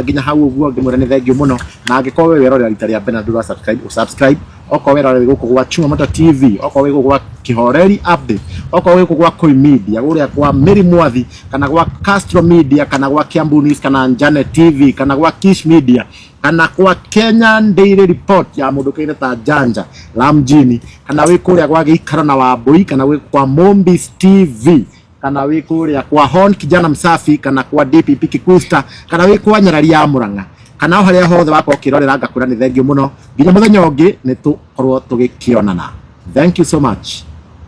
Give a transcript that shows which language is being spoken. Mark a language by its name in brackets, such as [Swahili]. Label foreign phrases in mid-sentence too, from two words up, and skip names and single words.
[Kikuyu] nginya hau uguo ngimwira ni thengio muno na angikorwo we werorera rita ria mbere ndu subscribe oko werorera guku gwa Chuma Moto TV oko we gwa Kihoreri update oko we gwa Koi Media guria kwa Mary Mwathi kana gwa Castro Media kana gwa Kiambu News kana Njane TV kana gwa Kish Media kana kwa Kenyan Daily Report ya mundu kaire ta Janja la mjini kana we kuria gwa Gikaro na Wambui kana we kwa Mombis TV kana we kuria kwa Hon Kijana Msafi kana kwa DPP Kikuyu Star kana we kwa Nyarari ya Murang'a kana haria hothe wako kirorera ngakura ni thengio muno nginya muthenya ungi ni tukorwo tugikionana. [English] Thank you so much.